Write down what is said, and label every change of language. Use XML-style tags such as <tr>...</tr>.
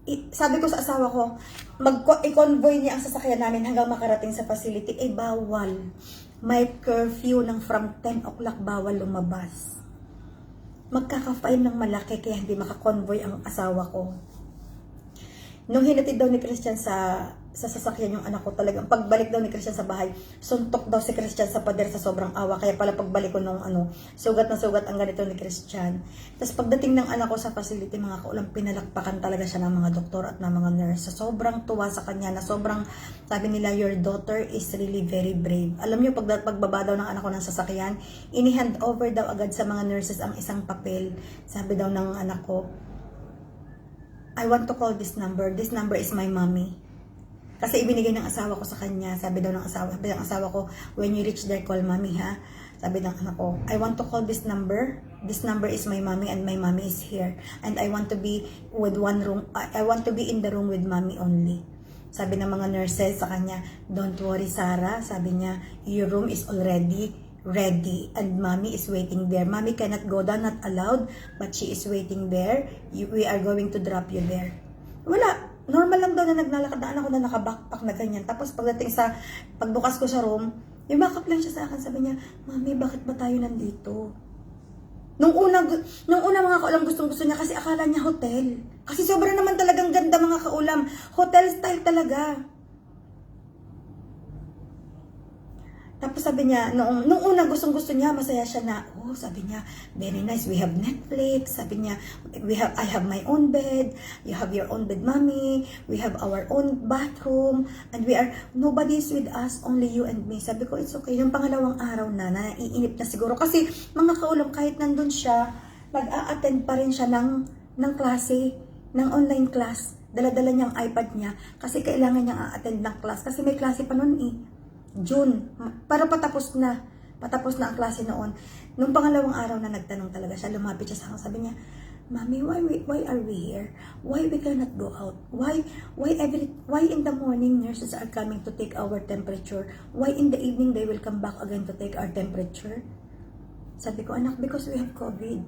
<tl>Sabi ko sa asawa ko, i-convoy niya ang sasakyan namin hanggang makarating sa facility. Bawal. May curfew ng from 10 o'clock bawal lumabas. Magkaka-fine ng malaki kaya hindi makakonvoy ang asawa ko. Nung hinatid daw ni Christian sa sasakyan yung anak ko, talagang pagbalik daw ni Christian sa bahay, suntok daw si Christian sa pader sa sobrang awa. Kaya pala pagbalik ko nung sugat na sugat ang ganito ni Christian. Tapos pagdating ng anak ko sa facility, mga kaulam, pinalakpakan talaga siya ng mga doktor at ng mga nurse. So, sobrang tuwa sa kanya na sobrang, sabi nila,</tl> <en>your daughter is really very brave.</en> <tl>Alam niyo, pagbaba daw ng anak ko ng sasakyan, ini-hand over daw agad sa mga nurses ang isang papel. Sabi daw ng anak ko,</tl> <en>I want to call this number. This number is my mommy.</en> <tl>Kasi ibinigay ng asawa ko sa kanya. Sabi ng asawa ko,</tl> <en>when you reach there, call mommy ha.</en> <tl>Sabi ng anak ko,</tl> <en>I want to call this number. This number is my mommy and my mommy is here. And I want to be with one room. I want to be in the room with mommy only.</en> <tl>Sabi ng mga nurses sa kanya,</tl> <en>don't worry</en> <tl>Sarah. Sabi niya,</tl> <en>your room is already ready and mommy is waiting there. Mommy cannot go down, not allowed, but she is waiting there. We are going to drop you there.</en> <tl>Wala. Normal lang daw na naglalakad na anak ko na nakabackpack na ganyan. Tapos pagbukas ko sa room, yung backup lang siya sa akin. Sabi niya, Mami, bakit ba tayo nandito? Nung una mga kaulam, gustong-gusto niya kasi akala niya hotel. Kasi sobra naman talagang ganda mga kaulam. Hotel style talaga. Tapos sabi niya, nung una gustong-gusto niya, masaya siya na, oh, sabi niya,</tl> <en>very nice, we have Netflix.</en> <tl>Sabi niya,</tl> <en>I have my own bed, you have your own bed, mommy, we have our own bathroom, and nobody's with us, only you and me.</en> <tl>Sabi ko,</tl> <en>it's okay.</en> <tl>Yung pangalawang araw na, naiinip na siguro. Kasi mga kaulam, kahit nandun siya, nag-a-attend pa rin siya ng klase, ng online class. Dala-dala niyang iPad niya, kasi kailangan niyang a-attend ng class. Kasi may klase pa nun eh. June, para patapos na ang klase noon. Nung pangalawang araw na nagtanong talaga siya, lumapit siya sa akin, sabi niya,</tl> <en>Mommy, why are we here? Why we cannot go out? Why in the morning nurses are coming to take our temperature? Why in the evening they will come back again to take our temperature?</en> <tl>Sabi ko, anak,</tl> <en>because we have COVID.</en>